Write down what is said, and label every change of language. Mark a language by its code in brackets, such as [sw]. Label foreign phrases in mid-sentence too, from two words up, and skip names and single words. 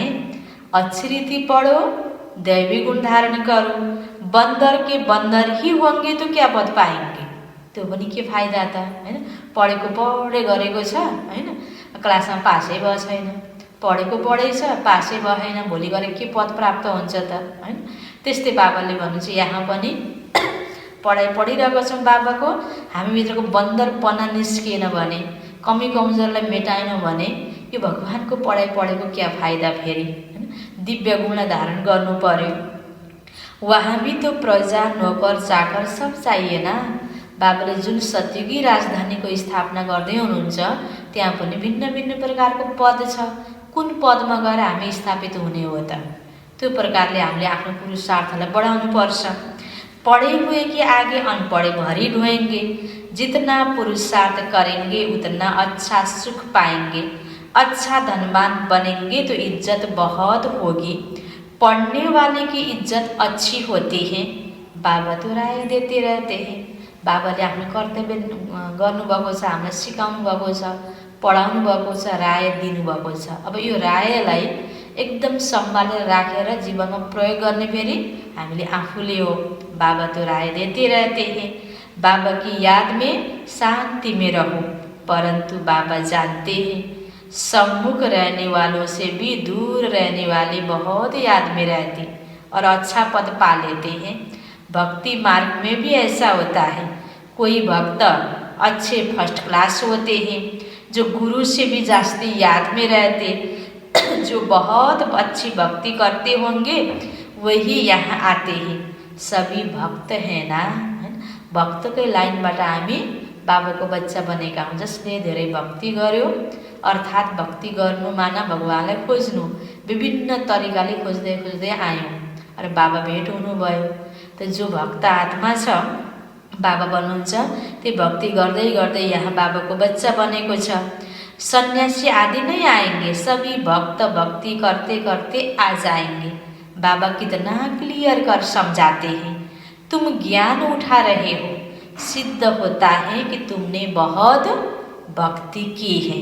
[hi] अच्छी रीति पढ़ो, दैवी गुण धारण करो, बंदर के बंदर ही होंगे तो क्या पद पाएंगे? [ne] त्यो पनि के फाइदा त, हैन? पढेको पढे गरेको छ, हैन? क्लासमा पासै भयो छैन, पढेको पढै छ पासै भएन, भोलि गएर के पद प्राप्त हुन्छ त, हैन? त्यस्तै बाबाले भन्नुहुन्छ यहाँ पनि पढाइ पढिरहेको छौँ बाबाको, हामीभित्रको बन्दरपना निस्किएन भने, कमी कमजोरलाई मेटाएनौँ भने यो भगवानको पढाइ पढेको क्या फाइदा फेरि, हैन? दिव्य गुण धारण गर्नु पर्यो। [hi] वहाँ भी तो प्रजा नोकर चाकर सब चाहिए ना। [ne] बाबाले जुन सतयुगी राजधानीको स्थापना गर्दै हुनुहुन्छ त्यहाँ पनि भिन्न भिन्न प्रकारको पद छ। कुन पदमा गएर हामी स्थापित हुने हो त? त्यो प्रकारले हामीले आफ्नो पुरुषार्थलाई बढाउनु पर्छ। [hi] पढे हुए कि आगे अनपढ़े भरी ढोएंगे, जितना पुरुषार्थ करेंगे उतना अच्छा सुख पाएंगे, अच्छा धनवान बनेंगे तो इज्जत बहुत होगी, पढ़ने वाले की इज्जत अच्छी होती है। बाबा तो राय देते रहते हैं। [ne] बाबाले आफ्नो कर्तव्य गर्नुभएको छ, हामीलाई सिकाउनु भएको छ, पढाउनु भएको छ, राय दिनुभएको छ। अब यो रायलाई एकदम सम्हालेर राखेर जीवनमा प्रयोग गर्ने फेरि हामीले आफूले हो। [hi] बाबा तो राय देते रहते हैं, बाबा की याद में शांति में रहो, परंतु बाबा जानते हैं सम्मुख रहने वालों से भी दूर रहने वाले बहुत याद में रहते और अच्छा पद पा लेते हैं। भक्ति मार्ग में भी ऐसा होता है, कोई भक्त अच्छे [en] first class [hi] होते हैं जो गुरु से भी जास्ती याद में रहते, जो बहुत अच्छी भक्ति करते होंगे वही यहाँ आते हैं। सभी भक्त हैं ना, [ne] भक्तकै लाइनबाट हामी बाबाको बच्चा बनेका हौँ। जसले धेरै भक्ति गर्यो, अर्थात् भक्ति गर्नु माना भगवानलाई खोज्नु, विभिन्न तरिकाले खोज्दै खोज्दै आयौँ र बाबा भेट हुनुभयो। त जो भक्त आत्मा छ बाबा भन्नुहुन्छ, त्यो भक्ति गर्दै गर्दै यहाँ बाबाको बच्चा बनेको छ। [hi] सन्यासी आदि नहीं आएंगे, सभी भक्त भक्ति करते करते आ जाएंगे। बाबा कितना क्लियर कर समझाते हैं, तुम ज्ञान उठा रहे हो, सिद्ध होता है कि तुमने बहुत भक्ति की है।